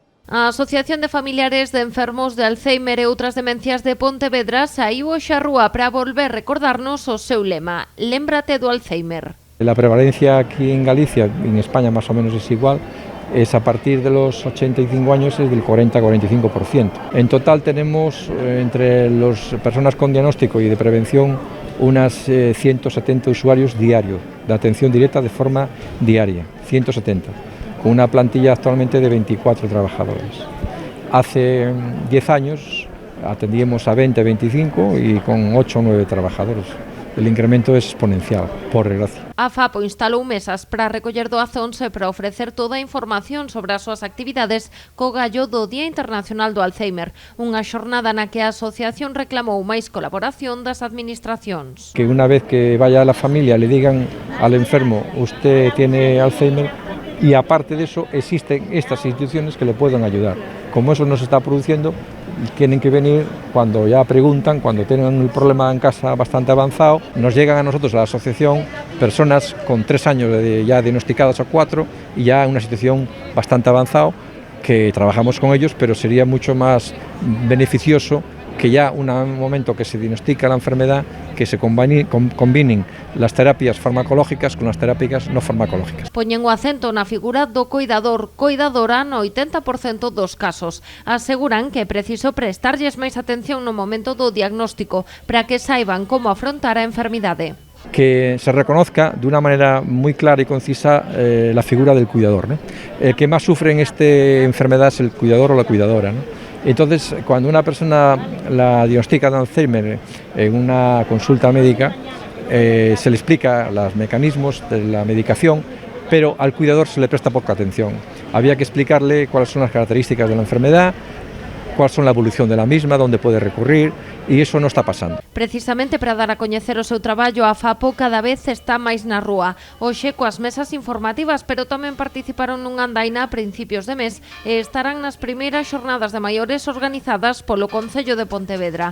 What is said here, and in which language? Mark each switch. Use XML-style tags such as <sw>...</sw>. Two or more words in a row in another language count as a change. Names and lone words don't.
<gl>A Asociación de Familiares de Enfermos de Alzheimer e outras demencias de Pontevedra saíu hoxe á rúa para volver recordarnos o seu lema: Lémbrate do Alzheimer.</gl> <es>La prevalencia aquí en Galicia, en España más o menos es igual, es a partir de los 85 años es del 40-45%. En total tenemos entre las personas con diagnóstico y de prevención unas 170 usuarios diarios de atención directa de forma diaria, 170. Con una plantilla actualmente de 24 trabajadores. Hace 10 años atendíamos a 20, 25 y con 8 o 9 trabajadores. El incremento es exponencial, por desgracia.</es> <gl>A FAPO instalou mesas para recoller doazóns e para ofrecer toda a información sobre as súas actividades co gallo do Día Internacional do Alzheimer, unha xornada na que a asociación reclamou máis colaboración das administracións.</gl> <es>Que una vez que vaya a la familia le digan al enfermo, usted tiene Alzheimer, y aparte de eso existen estas instituciones que le pueden ayudar. Como eso no se está produciendo, tienen que venir cuando ya preguntan, cuando tienen el problema en casa bastante avanzado, nos llegan a nosotros, a la asociación, personas con 3 años ya diagnosticadas o 4 y ya en una situación bastante avanzada, que trabajamos con ellos, pero sería mucho más beneficioso que ya un momento que se diagnostica la enfermedad, que se combinen las terapias farmacológicas con las terapias no farmacológicas.</es> <gl>Poñen o acento na figura do coidadora no 80% dos casos. Aseguran que é preciso prestarlles máis atención no momento do diagnóstico para que saiban como afrontar a enfermidade.</gl> <es>Que se reconozca de una manera muy clara y concisa la figura del cuidador, ¿no? El que más sufre en esta enfermedad es el cuidador o la cuidadora, ¿no? Entonces, cuando una persona la diagnostica de Alzheimer en una consulta médica, se le explica los mecanismos de la medicación, pero al cuidador se le presta poca atención. Había que explicarle cuáles son las características de la enfermedad, cuáles son la evolución de la misma, dónde puede recurrir,</es> <gl>e iso non está pasando. Precisamente para dar a coñecer o seu traballo, a FAPO cada vez está máis na rúa. Hoxe coas mesas informativas, pero tamén participaron nunha andaina a principios de mes e estarán nas primeiras xornadas de maiores organizadas polo Concello de Pontevedra.</gl>